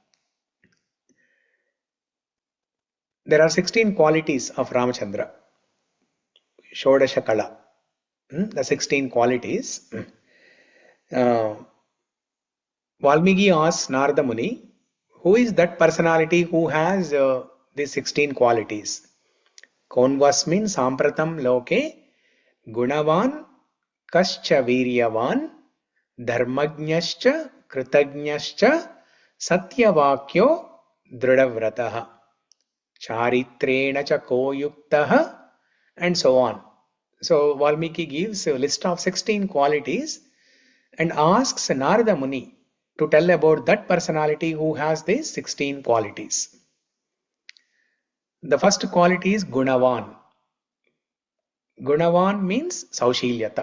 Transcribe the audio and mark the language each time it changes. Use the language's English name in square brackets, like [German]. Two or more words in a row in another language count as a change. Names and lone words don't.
[English] There are 16 qualities of Ramachandra. [Sanskrit] षोडश कला. [English] The 16 qualities. Uh, Valmiki asks Narada Muni, who is that personality who has these 16 qualities? [Sanskrit] कोन्वस्मिन् साम्प्रतम् लोके गुणवान् कश्च वीर्यवान् धर्मज्ञश्च कृतज्ञश्च सत्यवाक्यो दृढव्रतः चारित्रेण च कोयुक्तः [English] and so on. So Valmiki gives a list of 16 qualities and asks Narada Muni to tell about that personality who has these 16 qualities. The first quality is Gunavan. Gunavan means Sausheelyata.